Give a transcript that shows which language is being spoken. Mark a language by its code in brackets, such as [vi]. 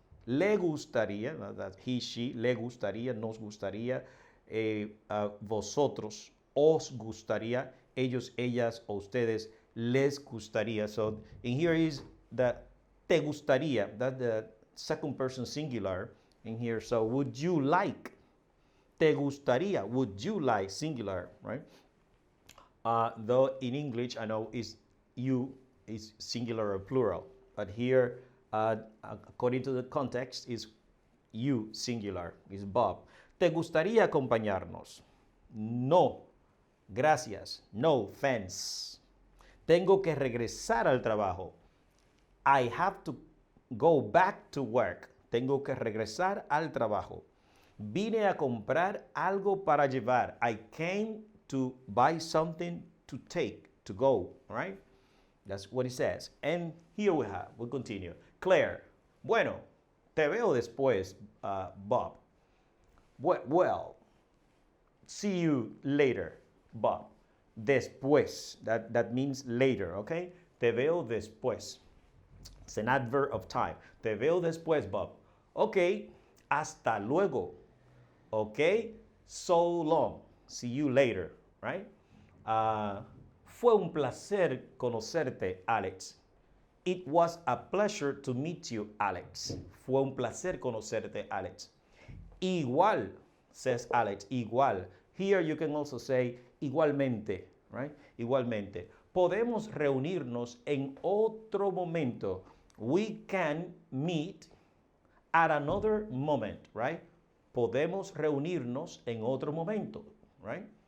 [es] Le gustaría, [en] that he, she, [es] le gustaría, nos gustaría, vosotros, os gustaría, ellos, ellas, o ustedes, les gustaría. [en] So in here is the te gustaría, that's the second person singular in here. So would you like? Te gustaría, would you like, singular, right? Though in English, I know is you is singular or plural, but here, according to the context, is you singular, is Bob. [es] ¿Te gustaría acompañarnos? No, gracias. [en] No, thanks. [es] Tengo que regresar al trabajo. [en] I have to go back to work. [es] Tengo que regresar al trabajo. Vine a comprar algo para llevar. [en] I came to buy something to take, to go, right? That's what it says. And here we continue. [es] Claire, bueno, te veo después, Bob. [en] Well, see you later, Bob. Después, that means later, okay? [es] Te veo después. [en] It's an adverb of time. [es] Te veo después, Bob. Okay, hasta luego. [en] Okay, so long. See you later, right? [es] Fue un placer conocerte, Alex. [en] It was a pleasure to meet you, Alex. [es] Fue un placer conocerte, Alex. Igual, says Alex, igual. [en] Here you can also say igualmente, right? [es] Igualmente. Podemos reunirnos en otro momento. [en] We can meet at another moment, right? [es] Podemos reunirnos en otro momento, right?